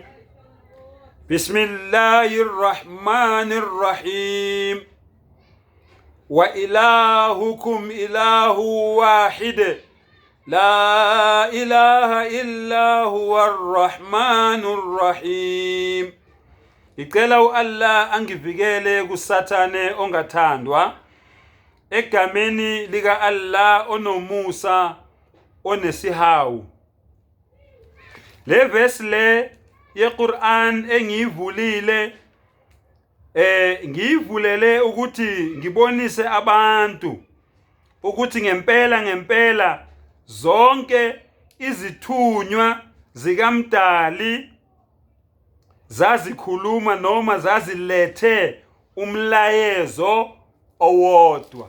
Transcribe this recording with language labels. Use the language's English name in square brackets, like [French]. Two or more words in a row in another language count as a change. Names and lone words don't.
[Arabic] بسم الله الرحمن الرحيم. وإلهكم إله واحد لا إله إلا هو الرحمن الرحيم. [Zulu] Ngicela Allah angivikele kusathane ongathandwa egameni lika Allah onomusa onesihawu. Le verse le yeQuran engiyivulile ngiyivulele ukuthi ngibonise abantu ukuthi ngempela zonke izithunywa zikaMdali zazikhuluma noma zazilethe umlayezo owodwa.